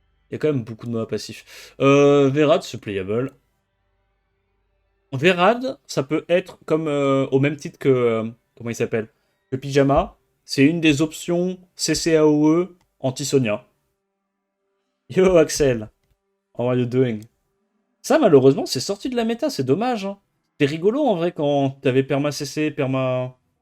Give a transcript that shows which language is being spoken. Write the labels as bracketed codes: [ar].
[fr] Il y a quand même beaucoup de mobs à passif. Verad, c'est playable. Verad, ça peut être comme au même titre que. Comment il s'appelle? Que Pyjama. C'est une des options CCAOE anti-Sonia. [en] Yo Axel, how are you doing? [fr] Ça, malheureusement, c'est sorti de la méta, c'est dommage, hein. C'est rigolo en vrai quand t'avais perma CC, perma.